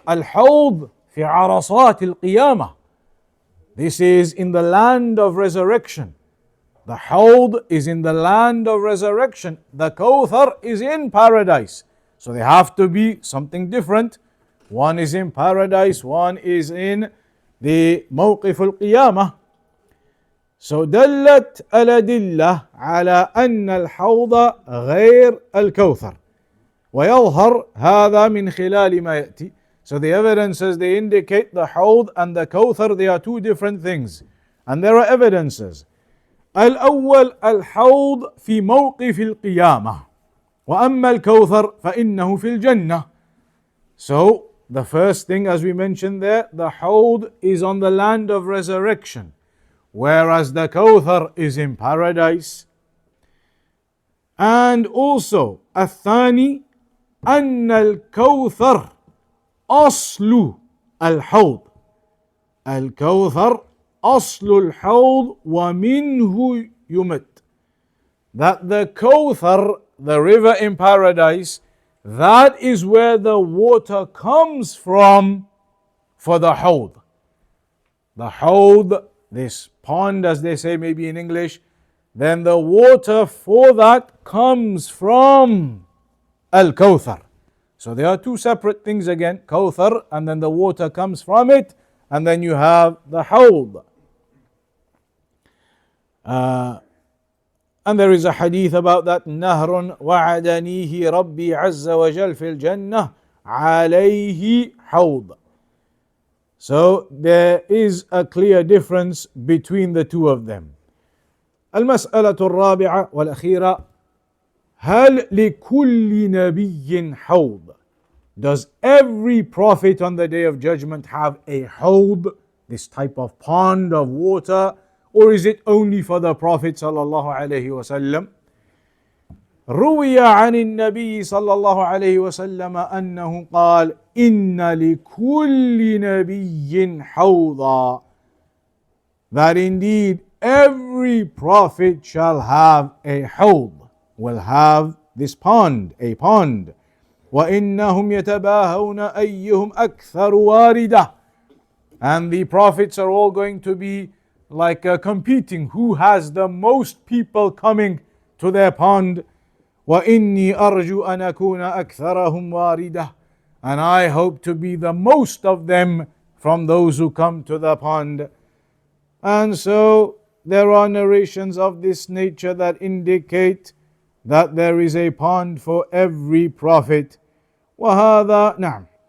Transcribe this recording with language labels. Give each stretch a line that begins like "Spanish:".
Arabic: Al-Ḥawḍ fi arasat al-qiyamah.
English: This is in the land of resurrection. The Ḥawḍ is in the land of resurrection. The Kawthar is in paradise. So they have to be something different. One is in paradise, one is in the
Arabic: موقف القيامة. So دلت الأدلة على أن الحوض غير الكوثر ويظهر هذا من خلال ما يأتي.
English: So the evidences, they indicate the Ḥawḍ and the Kawthar, they are two different things. And there are evidences.
Arabic: الأول الحوض في موقف القيامة وأما الكوثر فإنه في الجنة.
English: So the first thing, as we mentioned there, the Ḥawḍ is on the land of resurrection, whereas the Kawthar is in paradise. And also
Arabic: الثاني أن الكوثر أصل الحوض. الكوثر أصل الحوض ومنه يمد.
English: That the Kawthar, the river in paradise, that is where the water comes from for the Ḥawḍ. The Ḥawḍ, this pond as they say maybe in English, then the water for that comes from Al-Kawthar. So there are two separate things again, Kawthar, and then the water comes from it, and then you have the Ḥawḍ. And there is a hadith about that.
Arabic: نهر وعدنيه ربي عز وجل في الجنة عليه حوض.
English: So there is a clear difference between the two of them.
Arabic: المسألة الرابعة والأخيرة: هل لكل نبي حوض?
English: Does every prophet on the day of judgment have a ḥawḍ, this type of pond of water, or is it only for the Prophet sallallahu alaihi wasallam?
Arabic: روي عن النبي صلى الله عليه وسلم أنه قال: إن لكل نبي حوضا.
English: That indeed every prophet shall have a ḥawḍ, will have this pond, a pond.
Arabic: وإنهم يتباهون أيهم أكثر واردة.
English: And the prophets are all going to be like competing, who has the most people coming to their pond.
Arabic: وإني أرجو أن أكون أكثرهم واردة.
English: And I hope to be the most of them from those who come to the pond. And so there are narrations of this nature that indicate that there is a pond for every prophet.
Arabic: وهذا نعم.